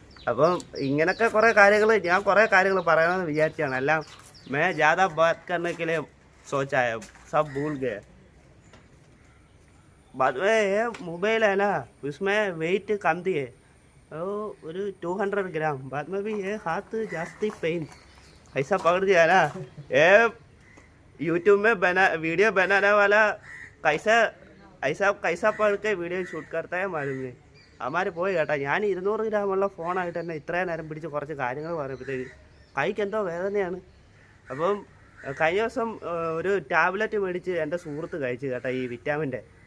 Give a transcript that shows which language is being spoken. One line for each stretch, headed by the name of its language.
Malayalam: അപ്പം ഇങ്ങനൊക്കെ കുറേ കാര്യങ്ങൾ ഞാൻ കുറേ കാര്യങ്ങൾ പറയണമെന്ന് വിചാരിച്ചാണ്. എല്ലാം
Hindi: मैं ज़्यादा बात करने के लिए सोचा है, सब भूल गए. बाद में ये मोबाइल है ना, उसमें वेट कम दिए और 200 ग्राम. बाद में भी ये हाथ जास्ती पेन ऐसा पकड़ दिया ना. ये यूट्यूब में वीडियो बनाने वाला कैसा पढ़ के वीडियो शूट करता है मालूम नहीं.
Malayalam: അമാര് പോയി കേട്ടോ. ഞാൻ 200 ഗ്രാമുള്ള ഫോണായിട്ട് തന്നെ ഇത്രയും നേരം പിടിച്ച് കുറച്ച് കാര്യങ്ങൾ പറയുമ്പോഴത്തേക്ക് കൈക്ക് എന്തോ വേദനയാണ്. അപ്പം കഴിഞ്ഞ ദിവസം ഒരു ടാബ്ലറ്റ് മേടിച്ച് എൻ്റെ സുഹൃത്ത് കഴിച്ചു കേട്ടോ, ഈ വിറ്റാമിൻ്റെ.